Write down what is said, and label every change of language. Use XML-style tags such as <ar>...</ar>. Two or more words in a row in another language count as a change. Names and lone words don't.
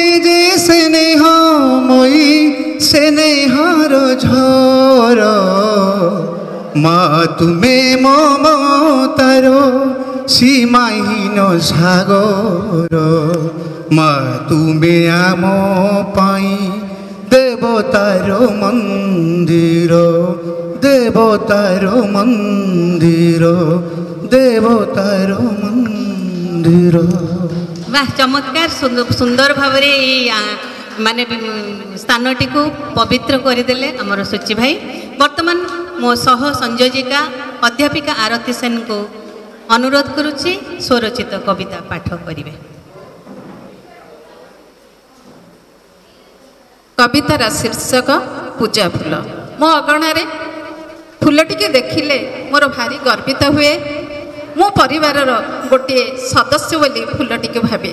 <bn>যে স্নেহময়ী স্নেহর ঝড়, মা তুমি মমতার সীমাহীন সাগর, মা তুমি আম পাই দেবতার মন্দির, দেবতার মন্দির, দেবতার মন্দির। বাহ, চমৎকার সুন্দর ভাবে এই</bn> <or>ମାନେ ସ୍ଥାନଟିକୁ ପବିତ୍ର କରିଦେଲେ ଆମର ସୂଚି ଭାଇ। ବର୍ତ୍ତମାନ ମୋ ସହ ସଂଯୋଜିକା ଅଧ୍ୟାପିକା ଆରତି ସେନ କୁ ଅନୁରୋଧ କରୁଛି ସ୍ୱରଚିତ କବିତା ପାଠ କରିବେ। କବିତାର ଶୀର୍ଷକ ପୂଜା ଫୁଲ। ମୋ ଅଗଣାରେ ଫୁଲଟିକେ ଦେଖିଲେ ମୋର ଭାରି ଗର୍ବିତ ହୁଏ। ମୋ ପରିବାରର ଗୋଟେ ସଦସ୍ୟ ବୋଲି ଫୁଲଟିକେ ଭାବେ।</or>